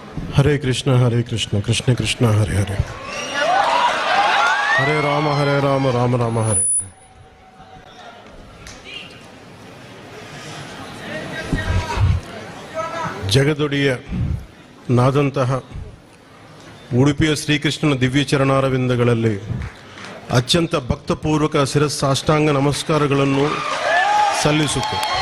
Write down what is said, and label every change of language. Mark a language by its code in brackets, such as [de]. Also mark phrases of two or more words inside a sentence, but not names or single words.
[sa] Hare Krishna, Krishna Krishna, Hare Hare. Hare Rama, Rama Rama, Hare. [kn] ಜಗದೊಡೆಯ ನಾದಂತಹ ಉಡುಪಿಯ ಶ್ರೀಕೃಷ್ಣನ ದಿವ್ಯ ಚರಣಾರವಿಂದಗಳಲ್ಲಿ ಅತ್ಯಂತ ಭಕ್ತಪೂರ್ವಕ ಶಿರಸಾಷ್ಟಾಂಗ ನಮಸ್ಕಾರಗಳನ್ನು ಸಲ್ಲಿಸುತ್ತೆ.